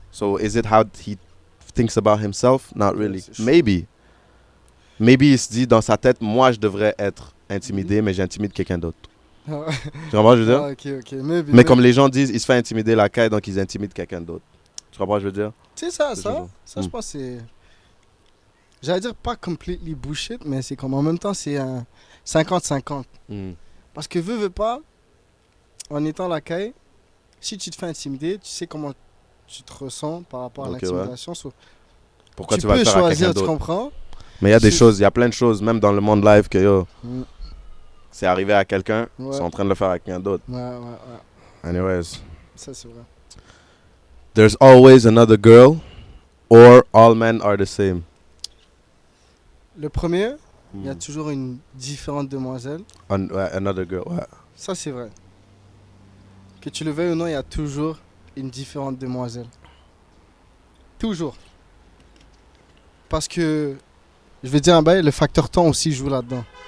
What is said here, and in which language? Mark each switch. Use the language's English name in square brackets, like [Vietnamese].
[English] So is it how he thinks about himself? Not really. [French] Maybe il se dit dans sa tête, moi je devrais être intimidé, mais j'intimide quelqu'un d'autre. Tu comprends ce que je veux dire? [English] Okay. [French] Mais comme les gens disent, il se fait intimider la caille, donc ils intimident quelqu'un d'autre. Tu comprends ce que je veux dire? C'est ça, je pense que c'est... J'allais dire pas [English] completely bullshit, [French] mais c'est comme en même temps, c'est un 50-50. Parce que veux pas, en étant la caille, si tu te fais intimider, tu sais comment tu te ressens par rapport à l'intimidation. Ouais. Pourquoi tu vas le faire à quelqu'un d'autre? Tu comprends? Mais il y a des choses, il y a plein de choses, même dans le monde live, que c'est arrivé à quelqu'un, ils sont en train de le faire à quelqu'un d'autre. Ouais. [English] Anyways. [French] Ça, c'est vrai. [English] There's always another girl, or all men are the same. [French] Le premier, il y a toujours une différente demoiselle. [English] Another girl, ouais. [French] Ça, c'est vrai. Que tu le veuilles ou non, il y a toujours une différente demoiselle. Toujours. Parce que, je vais dire un bail, le facteur temps aussi joue là-dedans.